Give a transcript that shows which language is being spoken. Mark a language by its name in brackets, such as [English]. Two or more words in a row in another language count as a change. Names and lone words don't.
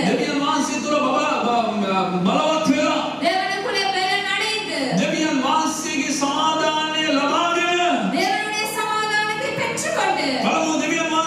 [Sinhala] දෙවියන් වහන්සේ තුළ බලවත් වෙලා [Tamil] தேவனுக்குள்ளே பலனடைந்து, [Sinhala] දෙවියන් වහන්සේගේ සමාදානය ලබාගෙන [Tamil] தேவனுடைய சமாதானத்தை பெற்றுக்கொண்டு, [Sinhala] බලමු දෙවියන්